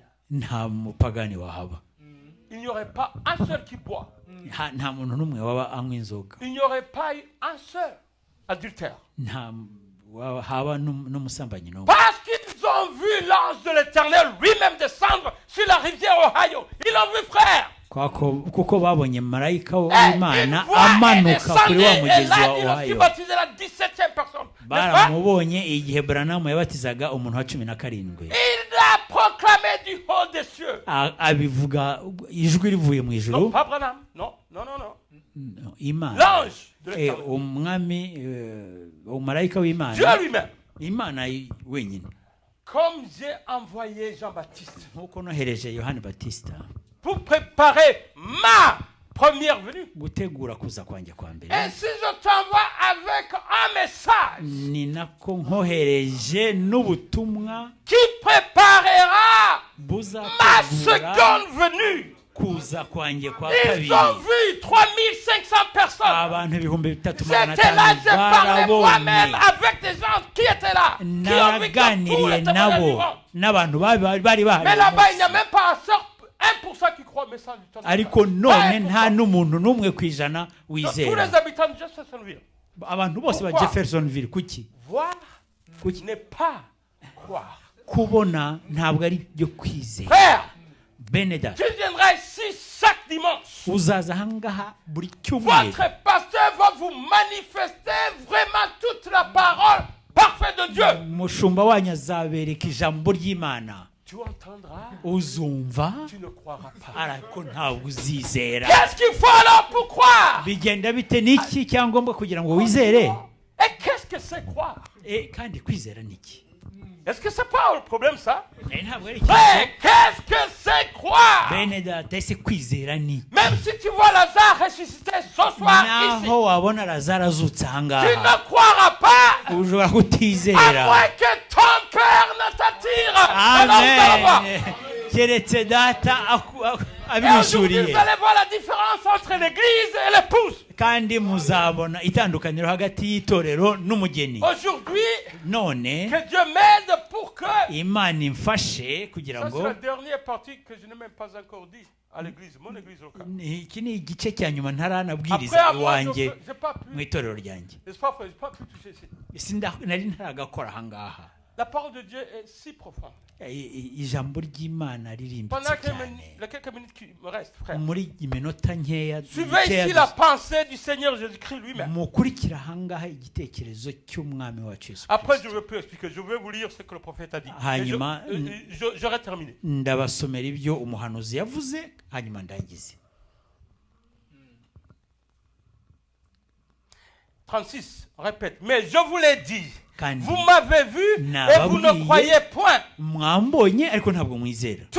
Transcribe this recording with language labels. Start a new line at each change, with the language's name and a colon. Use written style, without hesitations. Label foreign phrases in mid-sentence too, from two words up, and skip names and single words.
French: Il n'y aurait pas un seul qui boit. Il n'y aurait pas un seul. adultère. Parce qu'ils ont vu l'ange de l'Éternel lui-même descendre sur la rivière Ohio. Ils l'ont vu, frère.
Kinyarwanda: kuko babonye marayika w'Imana amanuka kuri wa mugezi wa Ohio. Baramubonye igihe Branham yabatizaga umuntu wa 17.
French: Il a proclamé du haut des cieux.
Kinyarwanda: Abivuga ijwi rivuye mu ijuru.
French: Non, pas Branham. Non.
Kinyarwanda: Imana.
French: L'ange de l'Éternel.
Kinyarwanda: Umwami umarayika w'Imana.
French: Dieu lui-même.
Kinyarwanda: Imana wenyine.
French: Comme j'ai envoyé Jean-Baptiste.
Kinyarwanda: Nkuko nohereje Yohani Batista.
French: Pour préparer ma première venue.
Kinyarwanda: Gutegura kuza kwanjye kwa mbere.
French: Et si je t'envoie avec un message.
Kinyarwanda: Ni nako nkohereje n'ubutumwa.
French: Qui préparera ma seconde venue.
Kinyarwanda: Kuza kwanjye kwa kabiri.
French: Ils ont vu 3500 personnes.
Kinyarwanda: Abantu 3500.
French: J'étais là, j'ai parlé moi-même avec des gens qui étaient là. Qui ont vu que tout était nabo.
Kinyarwanda: N'abantu bari
French: Mais là-bas, il n'y a même pas 1% qui croit au message du temps.
Kinyarwanda: Ariko none nta n'umuntu n'umwe kwijana wizera.
French: Tous les habitants de Jeffersonville.
Kinyarwanda: Abantu bose ba Jeffersonville kuki?
French: Voir n'est pas croire.
Kinyarwanda: Kubona ntabwo ari byo kwizera.
French: Frère,
Kinyarwanda: Beneda.
French: Tu viendras ici chaque dimanche.
Kinyarwanda: Uzaza hangaha buri cyumweru.
French: Votre pasteur va vous manifester vraiment toute la parole parfaite de Dieu.
Kinyarwanda: Mushumba wanyu azabereka ijambo ry'Imana.
French: Tu entendras.
Kinyarwanda: Uzumva.
French: Tu ne croiras pas.
Kinyarwanda: Ariko ntabwo uzizera.
French: Qu'est-ce qu'il faut alors pour croire?
Kinyarwanda: Bigenda bite niki cyangombwa kugira ngo wizere?
French: Et qu'est-ce que c'est croire?
Kinyarwanda: Kandi kwizera niki?
French: Est-ce que c'est pas le problème ça? Frère, qu'est-ce que c'est croire?
Kinyarwanda: Beneda, c'est kwizera niki?
French: Même si tu vois Lazare ressuscité ce soir ici.
Kinyarwanda: Naho wabona Lazare azutse hangaha.
French: Tu ne croiras pas.
Kinyarwanda: Ushobora kutizera.
French: À moins que ton cœur ne t'attire. Amen.
Kinyarwanda: Keretse data abibishuriye.
French: Vous allez voir la différence entre l'église et l'épouse.
Kinyarwanda: Kandi muzabona itandukaniro hagati y'itorero n'umugeni.
French: Aujourd'hui,
Kinyarwanda: none
French: que Dieu m'aide pour que
Kinyarwanda: Imana imfashe kugira ngo.
French: C'est la dernière partie que je n'ai même pas encore dit à l'église, mon église locale.
Kinyarwanda: Iki ni igice cya nyuma ntaranabwiriza iwanjye mu itorero ryanjye.
French: N'est-ce pas, frère? Je pas pu toucher ici.
Kinyarwanda: Nari ntaragakora hangaha.
French: La parole de Dieu est si profonde.
Kinyarwanda: Ijambo ry'Imana ririmbitse cyane.
French: Les quelques minutes qui me restent, frère.
Kinyarwanda: Muri iminota nkeya.
French: Suivez ici la pensée du Seigneur Jésus-Christ lui-même.
Kinyarwanda: Mukurikira hangaha igitekerezo cy'umwami wacu Yesu.
French: Après je vais plus expliquer, je vais vous lire ce que le prophète a dit.
Kinyarwanda: Hanyuma
French: j'aurai terminé.
Kinyarwanda: Ndabasomera ibyo umuhanuzi yavuze hanyuma ndangize.
French: 36, répète. Mais je vous l'ai dit. Vous m'avez vu et vous ne croyez point. Tout